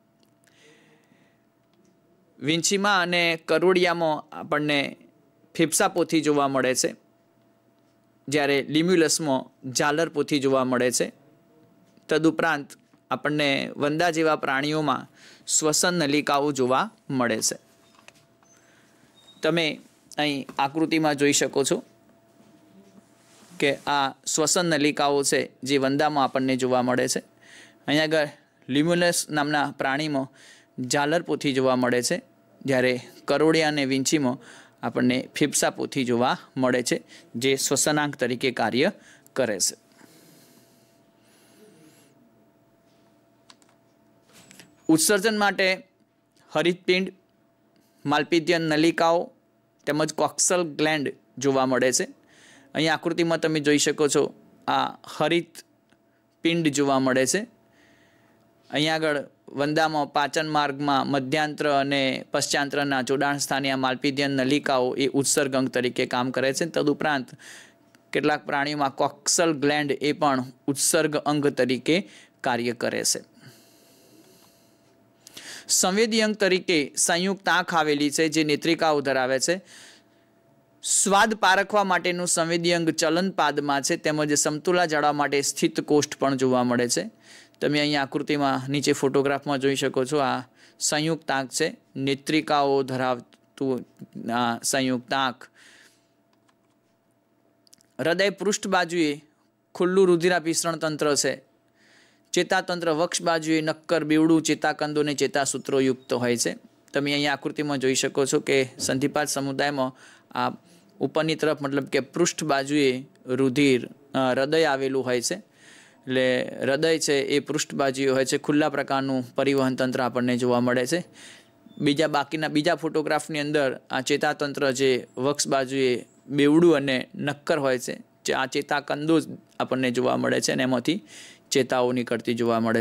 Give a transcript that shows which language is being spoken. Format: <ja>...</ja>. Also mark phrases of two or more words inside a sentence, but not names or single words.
<gu>વીંછીમાં અને કરોળિયામાં આપણને ફેફસાપોથી જોવા મળે છે, જ્યારે લિમ્યુલસમાં ઝાલરપોથી જોવા મળે છે। તદુપરાંત આપણને વંદા જેવા પ્રાણીઓ માં શ્વસન નલિકાઓ જોવા મળે છે। તમે અહીં આકૃતિ માં જોઈ શકો છો કે આ શ્વસન નલિકાઓ છે જે વંદામાં આપણને જોવા મળે છે। અહીં આગળ લિમ્યુલસ નામના પ્રાણીમાં ઝાલરપોથી જોવા મળે છે, જ્યારે કરોળિયા અને વીંછીમાં આપણને ફેફસાપોથી જોવા મળે છે, જે શ્વસનાંગ તરીકે કાર્ય કરે છે। ઉત્સર્જન માટે હરિતપિંડ, માલપિઘિયન નલિકાઓ તેમજ</gu> <en>coxal gland</en> <gu>જોવા મળે છે। અહીં આકૃતિ માં તમે જોઈ શકો છો આ હરિતપિંડ જોવા મળે છે। અહીં આગળ વંદામાં પાચન માર્ગ માં મધ્યાંત્ર અને પશ્ચાંત્રના જોડાણ સ્થાને આ માલપિઘિયન નલિકાઓ એ ઉત્સર્ગ અંગ તરીકે કામ કરે છે। તદુપરાંત કેટલાક પ્રાણીઓમાં</gu> <en>coxal gland</en> <gu>એ પણ ઉત્સર્ગ અંગ તરીકે કાર્ય કરે છે। સંવેદી અંગ તરીકે સંયુક્ત આંખ આવેલી છે, જે નેત્રિકાઓ ધરાવે છે। સ્વાદ પારખવા માટેનું સંવેદી અંગ ચલનપાદમાં છે, તેમજ સમતોલન જાળવવા માટે સ્થિત કોષ્ઠ પણ જોવા મળે છે। તમે અહીં આકૃતિમાં નીચે ફોટોગ્રાફમાં જોઈ શકો છો। આ સંયુક્ત આંખ છે, નેત્રિકાઓ ધરાવતું આ સંયુક્ત આંખ। હૃદય પૃષ્ઠ બાજુએ ખુલ્લું રુધિરાભિસરણ તંત્ર છે। ચેતાતંત્ર વક્ષ બાજુએ નક્કર બેવડું ચેતાકંદો ને ચેતાસૂત્રો યુક્ત હોય છે। તમે અહીં આકૃતિમાં જોઈ શકો છો કે સંધિપાદ સમુદાયમાં આ ઉપરની તરફ મતલબ કે પૃષ્ઠ બાજુએ રુધિર હૃદય આવેલું હોય છે। એટલે હૃદય છે એ પૃષ્ઠ બાજુએ હોય છે। ખુલ્લા પ્રકારનું પરિવહન તંત્ર આપણને જોવા મળે છે। બીજા ફોટોગ્રાફની અંદર આ ચેતાતંત્ર જે વક્ષ બાજુએ બેવડું અને નક્કર હોય છે, આ ચેતાકંદો આપણને જોવા મળે છે અને એમાંથી ચેતાઓ નીકળતી જોવા મળે।</gu>